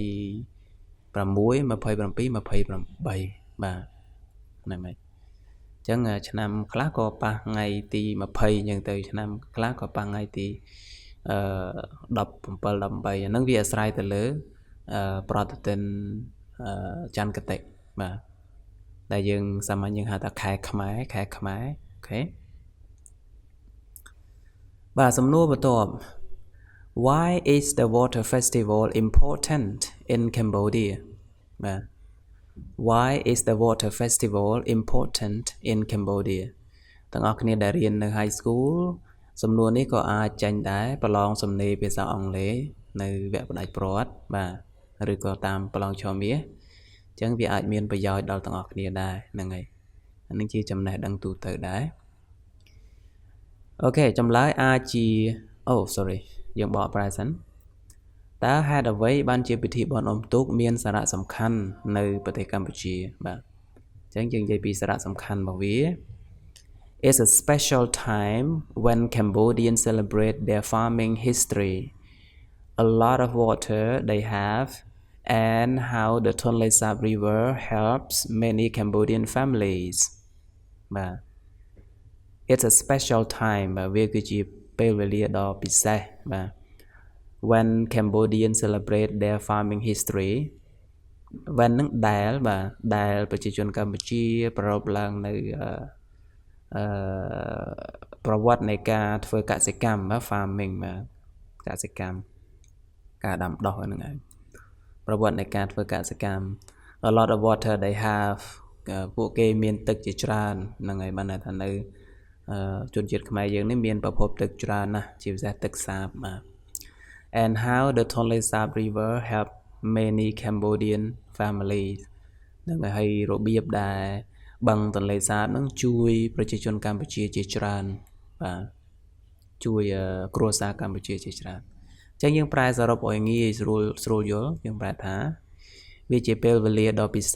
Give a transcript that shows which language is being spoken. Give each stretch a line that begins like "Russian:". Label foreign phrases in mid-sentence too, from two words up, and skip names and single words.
Khmer: បាទហ្នឹងហើយចឹងឆ្នាំខ្លះក៏ប៉ះថ្ងៃទី20អញ្ចឹងទៅឆ្នាំខ្លះក៏ប៉ះថ្ងៃទី17 18ហ្នឹងវាអាស្រ័យទៅលើប្រតិទិនចន្ទគតិបាទដែលយើងសាមញ្ញយើងហៅថាខែខ្មែរអូខេ បាទសំណួរបន្ទាប់
English: Why is the water festival important in Cambodia
Khmer: បាទ
English: Why is the water festival important in Cambodia
Khmer: ទាំងអស់គ្នាដែលរៀននៅ
English: high school
Khmer: សំណួរនេះក៏អាចចាញ់ដែរប្រឡងសំណេរភាសាអង់គ្លេស នៅវគ្គផ្ដាច់ព្រាត់បាទឬក៏តាមប្រឡងឆមាសអញ្ចឹងវាអាចមានប្រយោជន៍ដល់ទាំងអស់គ្នាដែរហ្នឹងហើយអានេះជាចំណេះដឹងទូទៅដែរអូ ខេចម្លើយអាចជាsorry យើងបកប្រែសិនតើហេតុអ្វីបានជាពិធីបុណ្យអុំទូកមានសារៈសំខាន់នៅប្រ ទេសកម្ពុជាបាទអញ្ចឹងយើងនិយាយពីសារៈសំខាន់របស់វា
English: It's a special time when Cambodians celebrate their farming history a lot of water they have and how the Tonle Sap River helps many Cambodian families បាទ It's a special time បាទ
Khmer: វាគឺជាពេលវេលាដ៏ពិសេសបាទ
English: when Cambodians celebrate their farming history when
Khmer: នឹងដែលបាទដែលប្រជាជនកម្ពុជាប្រារព្ធឡើងនៅ ប្រវត្តិនៃការធ្វើកសិកម្មបាទ farming បាទកសិកម្មការដាំដុះហ្នឹងឯងប្រវត្តិនៃការធ្វើកសិកម្ម
English: a lot of water they have
Khmer: ពួកគេមានទឹកជាច្រើនហ្នឹងហើយបានថានៅជនជាតិខ្មែរយើង នេះមានប្រភពទឹកច្រើនណាស់ជាពិសេសទឹកសាបបាទ
English: and how the Tonle Sap River help many Cambodian families
Khmer: ហ្នឹងហើយរបៀបដែលបឹងទន្លេសាបហ្នឹងជួយប្រជាជនកម្ពុជាជា ច្រើនបាទជួយគ្រួសារកម្ពុជាជាច្រើនអញ្ចឹងយើងប្រែសរុបឲ្យងាយស្រួលយល់យើងប្រែថាវាជាពេលវេលាដ៏ពិ